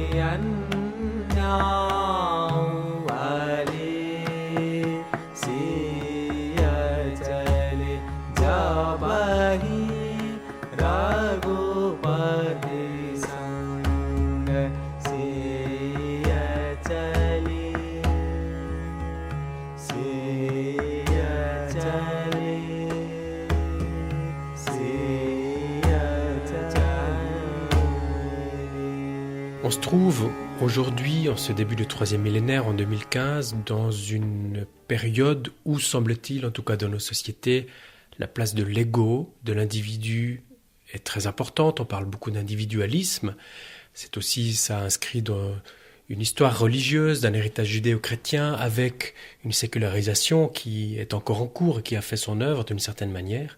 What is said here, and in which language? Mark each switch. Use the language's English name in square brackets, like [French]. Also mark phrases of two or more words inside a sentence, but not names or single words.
[Awadhi] अन्नाउअली सिय चले जबहि रघुपति संग सिय चले सिय चले सिय चले. [French] On se trouve aujourd'hui, en ce début du troisième millénaire, en 2015, dans une période où, semble-t-il, en tout cas dans nos sociétés, la place de l'ego, de l'individu est très importante. On parle beaucoup d'individualisme. C'est aussi, ça inscrit dans une histoire religieuse, d'un héritage judéo-chrétien, avec une sécularisation qui est encore en cours et qui a fait son œuvre d'une certaine manière.